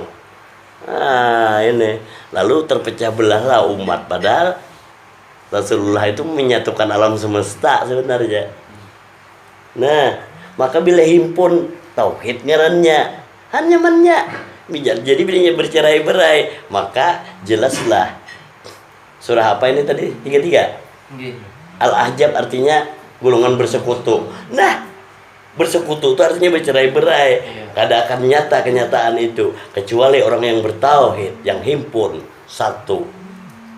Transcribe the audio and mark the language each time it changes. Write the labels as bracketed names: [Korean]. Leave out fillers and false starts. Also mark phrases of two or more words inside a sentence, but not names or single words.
[Indonesian] Ini lalu terpecah belahlah umat, padahal Rasulullah itu menyatukan alam semesta sebenarnya. [Banjar] Nah, maka bila himpun tauhid ngarannya nyamannya. [Indonesian] Jadi bila bercerai-berai, maka jelaslah surah apa ini tadi? 33. Al-Ahzab artinya golongan bersekutu. Nah, bersekutu itu artinya bercerai-berai. [Banjar] Kada akan nyata kenyataan itu kecuali orang yang bertauhid, yang himpun satu.